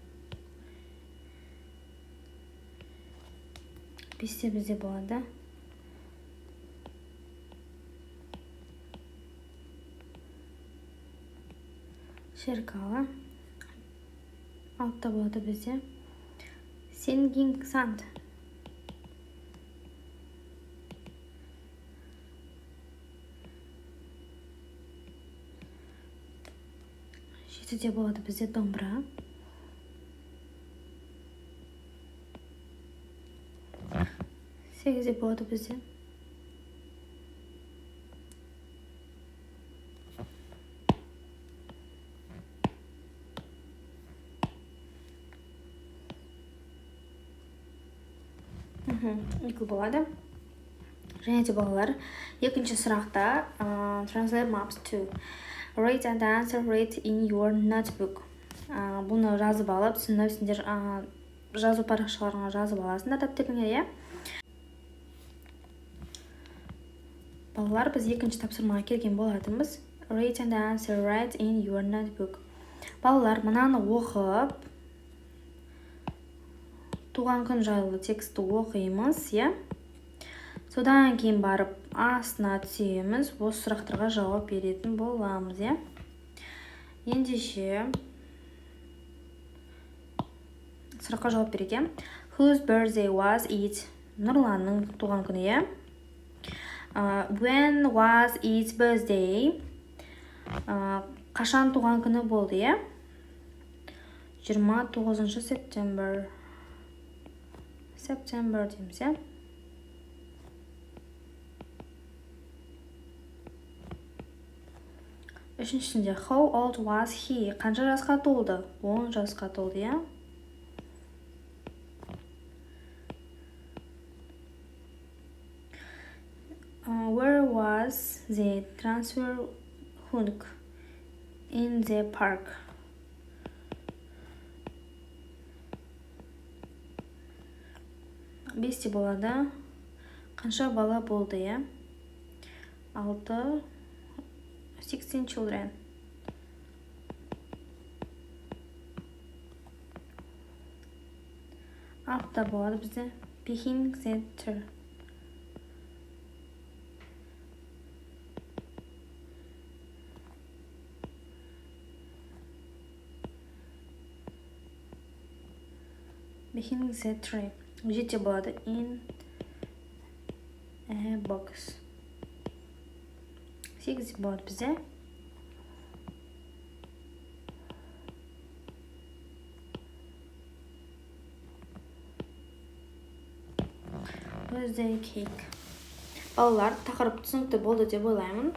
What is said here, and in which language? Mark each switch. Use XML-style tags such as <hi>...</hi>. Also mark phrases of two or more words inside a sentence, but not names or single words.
<kk>Бесте бізде болады шеркала. Алтта болады бізде</kk> <en>singing sand.</en> <kk>Жетіде болады бізде домбыра. Сегізде болады бізде eagle болады. Және де балалар, екінші сұрақта</kk> <en>translate maps to. Read and answer read in your notebook.</en> <kk>Бұны жазып алып, сендер жазу парақшаларыңа жазып аласыңдар дәптеріңе, иә? Балалар, біз екінші тапсырмаға келген болатынбыз.</kk> <en>Read and answer read in your notebook.</en> <kk>Балалар, мынаны оқып, туған күн жайлы тексті оқимыз, иә? Содан кейін барып астына түсеміз, осы сұрақтарға жауап беретін боламыз, иә? Ендеше сұраққа жауап берейік.</kk> <en>Whose birthday was it?</en> <kk>Нұрланның туған күні, иә?</kk> <en>When was its birthday?</en> <kk>Қашан туған күні болды, иә? 29 септембер. Септембер дейміз, иә? Үшіншісінде,</kk> <en>how old was he?</en> <kk>Қанша жасқа толды? 10 жасқа толды, иә?</kk> <en>Where was the transfer hunk? In the park.</en> <kk>Бесте болады. Қанша бала болды, иә?</kk> <en>16 children.</en> <kk>Алтта болады бізде</kk> <en>behind the tree. Behind the tree.</en> <kk>Жетте болады</kk> <en>in a box.</en> <kk>Сегізде болады бізде</kk> <en>birthday cake.</en> <kk>Балалар, тақырып түсінікті болды деп ойлаймын.</kk>